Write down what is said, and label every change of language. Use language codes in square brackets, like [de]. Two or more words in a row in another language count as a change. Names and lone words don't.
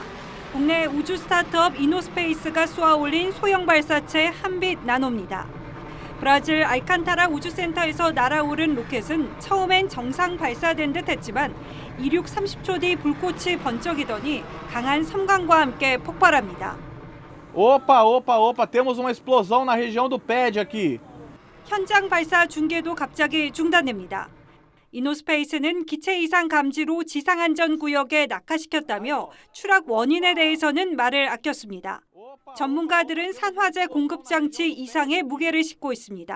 [ko] 국내 우주 스타트업 이노스페이스가 쏘아올린 소형 발사체 한빛 나노입니다. 브라질 알칸타라 우주센터에서 날아오른 로켓은 처음엔 정상 발사된 듯 했지만 이륙 30초 뒤 불꽃이 번쩍이더니 강한 섬광과 함께 폭발합니다. [pt] Opa, temos uma explosão na região do pad aqui. [ko] 현장 발사 중계도 갑자기 중단됩니다. 이노스페이스는 기체 이상 감지로 지상안전구역에 낙하시켰다며 추락 원인에 대해서는 말을 아꼈습니다. 전문가들은 산화제 공급 장치 이상의 무게를 싣고 있습니다.